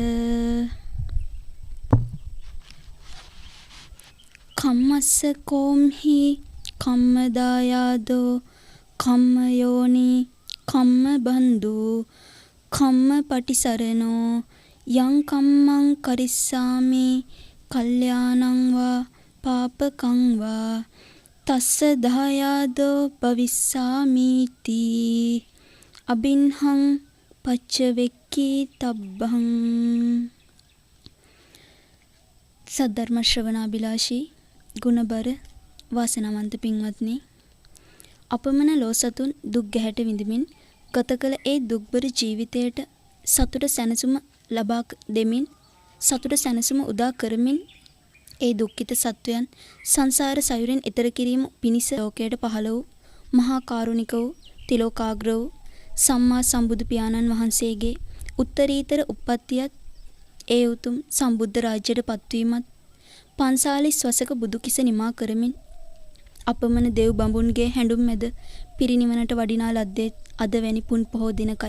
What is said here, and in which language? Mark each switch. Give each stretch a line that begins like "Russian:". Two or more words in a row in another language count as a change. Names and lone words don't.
Pali: කම්මස්ස කෝම්හි කම්මදායාදෝ කම්මයෝනි කම්මබන්දු කම්මපටිසරණෝ යං කම්මං කරිස්සාමි කල්යාණං වා පාපකං වා තස්ස දායාදෝ භවිස්සාමිති අබින්හං පච්චවෙක්කී තබ්බං.
Sinhala: සද්ධර්ම ශ්‍රවණාබිලාෂී ගුණබර වාසනාවන්ත පින්වත්නි, අපමණ ලෝසතුන් දුක් ගැහැට විඳමින් ගත කළ ඒ දුක්බර ජීවිතයට සතුට සැනසුම ලබා දෙමින් සතුට සැනසුම උදා කරමින් ඒ දුක්ඛිත සත්වයන් සංසාර සයුරෙන් එතර කිරීම පිණිස ලෝකයට පහළ වූ මහා කාරුණික වූ තිලෝකාග්‍ර වූ සම්මා සම්බුදු පියාණන් වහන්සේගේ උත්තරීතර උප්පත්තියත් ඒ උතුම් සම්බුද්ධ රාජ්‍යයට පත්වීමත් 45 වසක බුදු කිස නිමා කරමින් අපමණ දෙව් බඹුන්ගේ හැඬුම් මැද පිරිනිවනට වඩිනා ලද්දේ අද වැනි පුන් පොහෝ දිනකයි.